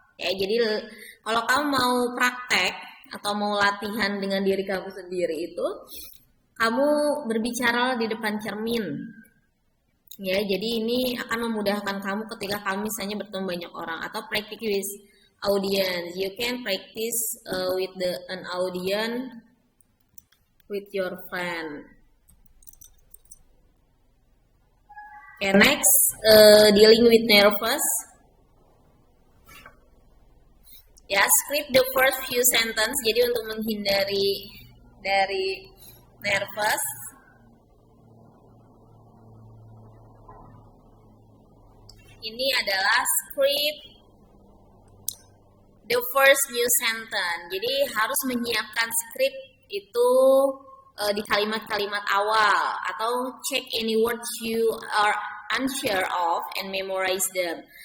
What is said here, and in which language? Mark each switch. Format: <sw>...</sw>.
<id>Ya, jadi kalau kamu mau praktek atau mau latihan dengan diri kamu sendiri itu, kamu berbicara di depan cermin. Ya, jadi ini akan memudahkan kamu ketika kamu misalnya bertemu banyak orang, atau</id> <en>practice with audience. You can practice with an audience with your friend. Okay, next, dealing with nervous. Ya, script the first few sentence.</en> <id>Jadi untuk menghindari dari nervous, ini adalah</id> <en>script the first new sentence.</en> <id>Jadi harus menyiapkan script itu di kalimat-kalimat awal, atau</id> <en>check any words you are unsure of and memorize them.</en>